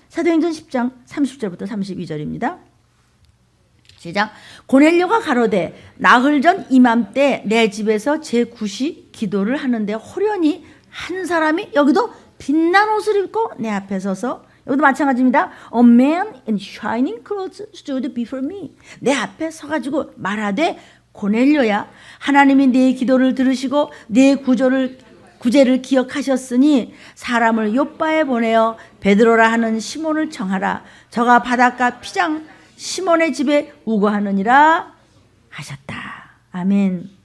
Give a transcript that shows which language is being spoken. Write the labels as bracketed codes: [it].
[ko] 사도행전 10장 30절부터 32절입니다. 시작. 고넬료가 가로되 나흘 전 이맘때 내 집에서 제9시 기도를 하는데 호련히 한 사람이 여기도 빛난 옷을 입고 내 앞에 서서 여기도 마찬가지입니다. [en] A man in shining clothes stood before me. [ko] 내 앞에 서가지고 말하되 고넬료야 하나님이 내 기도를 들으시고 내 구제를 기억하셨으니 사람을 요빠에 보내어 베드로라 하는 시몬을 청하라. 저가 바닷가 피장 시몬의 집에 우거하느니라 하셨다. 아멘.